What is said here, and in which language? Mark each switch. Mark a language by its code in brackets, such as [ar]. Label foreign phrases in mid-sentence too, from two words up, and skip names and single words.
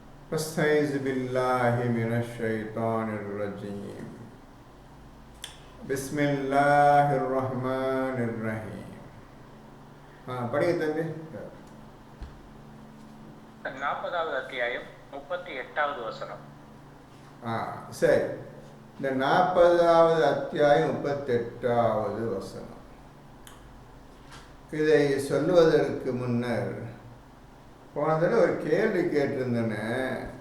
[ar] أستعيذ بالله من الشيطان الرجيم. بسم الله الرحمن الرحيم. [ta] படிங்க தம்பி. 40வது அத்தியாயம் 38வது வசனம். சரி, இந்த 40வது அத்தியாயம் 38வது வசனம். இதை சொல்லுவதற்கு முன்னர் போன தடவை ஒரு கேள்வி கேட்டிருந்தேன்.